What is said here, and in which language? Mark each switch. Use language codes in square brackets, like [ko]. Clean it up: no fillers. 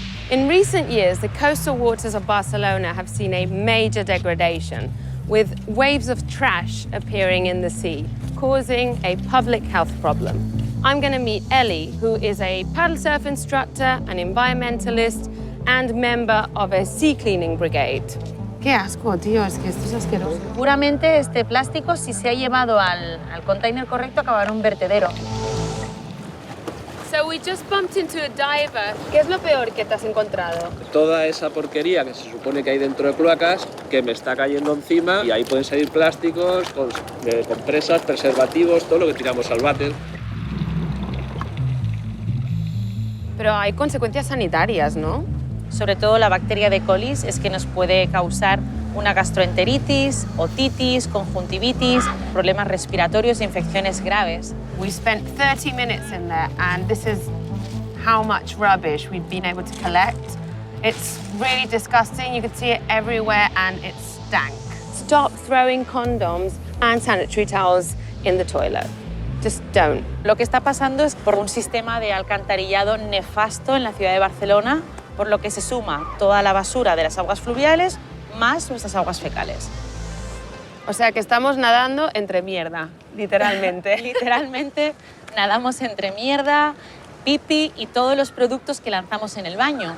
[en] In recent years, the coastal waters of Barcelona have seen a major degradation, with waves of trash appearing in the sea, causing a public health problem. I'm going to meet Ellie, who is a paddle surf instructor, an environmentalist, and member of a sea cleaning brigade. [es] Qué asco, tío, es que esto es asqueroso. Seguramente este plástico, si se ha llevado al container correcto, acabará en un vertedero. [en] So we just bumped into a diver. [es] ¿Qué es lo peor que te has encontrado? Toda esa porquería que se supone que hay dentro de cloacas, que me está cayendo encima, y ahí pueden salir plásticos, compresas, preservativos, todo lo que tiramos al váter. Pero hay consecuencias sanitarias, ¿no? Sobre todo la bacteria de colis es que nos puede causar una gastroenteritis, otitis, conjuntivitis, problemas respiratorios e infecciones graves. [en] We spent 30 minutes in there, and this is how much rubbish we've been able to collect. It's really disgusting. You can see it everywhere, and it's dank. Stop throwing condoms and sanitary towels in the toilet. Just don't. [es] Lo que está pasando es por un sistema de alcantarillado nefasto en la ciudad de Barcelona, por lo que se suma toda la basura de las aguas fluviales más nuestras aguas fecales. O sea que estamos nadando entre mierda, literalmente. Literalmente nadamos entre mierda, pipi y todos los productos que lanzamos en el baño.